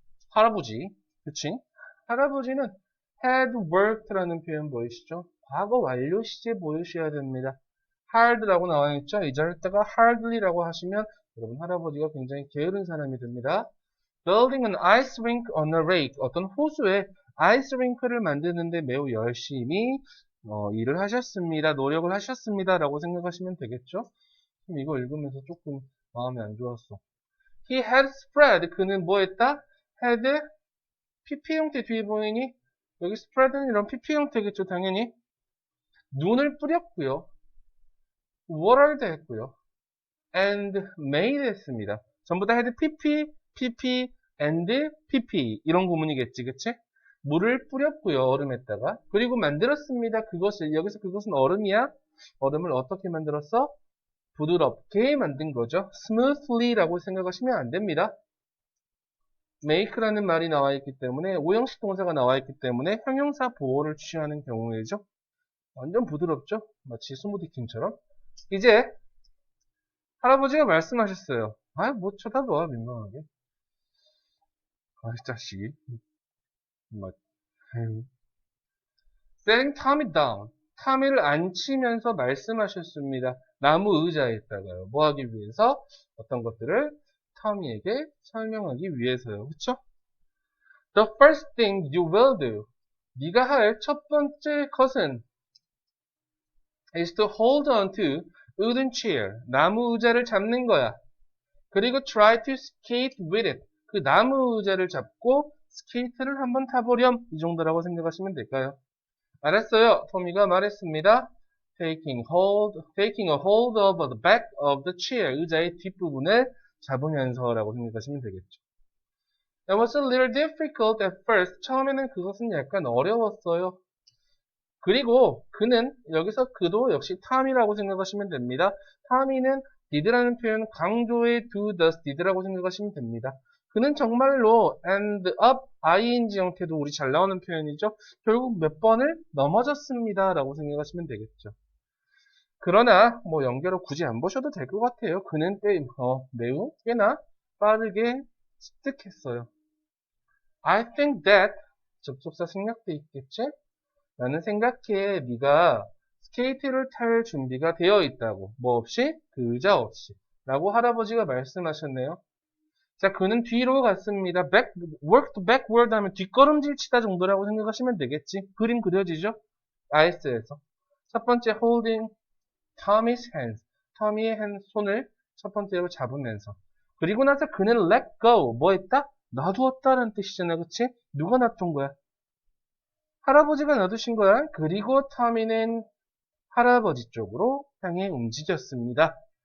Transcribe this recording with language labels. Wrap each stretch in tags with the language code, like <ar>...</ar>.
<ko>할아버지, 그치? 할아버지는 had worked라는 표현 보이시죠? 과거 완료 시제 보이셔야 됩니다. hard라고 나와 있죠? 이 자리에다가 hardly라고 하시면 여러분 할아버지가 굉장히 게으른 사람이 됩니다.</ko> <en>building an ice rink on a lake.</en> <ko>어떤 호수에 아이스 링크를 만드는데 매우 열심히 일을 하셨습니다. 노력을 하셨습니다. 라고 생각하시면 되겠죠? 그럼 이거 읽으면서 조금 마음이 안 좋았어.</ko> <en>He had spread.</en> <ko>그는 뭐 했다? had PP 형태 뒤에 보이니? 여기 spread는 이런 PP 형태겠죠, 당연히. 눈을 뿌렸고요. watered 했고요.</ko> <en>and made 했습니다. 전부 다 had PP, PP, and PP.</en> <ko>이런 구문이겠지, 그치? 물을 뿌렸고요, 얼음에다가. 그리고 만들었습니다. 그것을, 여기서 그것은 얼음이야? 얼음을 어떻게 만들었어? 부드럽게 만든 거죠. smoothly라고 생각하시면 안 됩니다. make라는 말이 나와 있기 때문에, 오형식 동사가 나와 있기 때문에 형용사 보호를 취하는 경우에죠. 완전 부드럽죠? 마치 스무디킹처럼. 이제 할아버지가 말씀하셨어요. 아, 뭐 쳐다봐, 민망하게. 아, 자식이.</ko> <en>막, setting Tommy down.</en> <ko>타미를 앉히면서 말씀하셨습니다. 나무 의자에다가요. 뭐 하기 위해서? 어떤 것들을 터미에게 설명하기 위해서요. 그쵸?</ko> <en>The first thing you will do.</en> <ko>네가 할 첫 번째 것은</ko> <en>is to hold on to wooden chair.</en> <ko>나무 의자를 잡는 거야.</ko> <en>그리고 try to skate with it.</en> <ko>그 나무 의자를 잡고 스케이트를 한번 타보렴. 이 정도라고 생각하시면 될까요? 알았어요. 토미가 말했습니다.</ko> <en>taking a hold of the back of the chair.</en> <ko>의자의 뒷부분을 잡으면서라고 생각하시면 되겠죠.</ko> <en>It was a little difficult at first.</en> <ko>처음에는 그것은 약간 어려웠어요. 그리고 그는, 여기서 그도 역시 탐이라고 생각하시면 됩니다. 탐이는 did라는 표현 강조의 do, does, did라고 생각하시면 됩니다. 그는 정말로 end up, ing 형태도 우리 잘 나오는 표현이죠. 결국 몇 번을 넘어졌습니다 라고 생각하시면 되겠죠. 그러나 뭐 연결을 굳이 안 보셔도 될 것 같아요. 그는 매우 꽤나 빠르게 습득했어요.</ko> <en>I think that</en> <ko>접속사 생략돼 있겠지? 나는 생각해 네가 스케이트를 탈 준비가 되어 있다고. 뭐 없이? 그 의자 없이. 라고 할아버지가 말씀하셨네요. 자, 그는 뒤로 갔습니다. worked backward 하면 뒷걸음질 치다 정도라고 생각하시면 되겠지. 그림 그려지죠? 아이스에서.</ko> <en>첫 번째 holding Tommy's hands.</en> <ko>터미의 손을 첫 번째로 잡으면서. 그리고 나서 그는 let go. 뭐 했다? 놔두었다는 뜻이잖아. 그치? 누가 놔둔 거야? 할아버지가 놔두신 거야. 그리고 터미는 할아버지 쪽으로 향해 움직였습니다.</ko>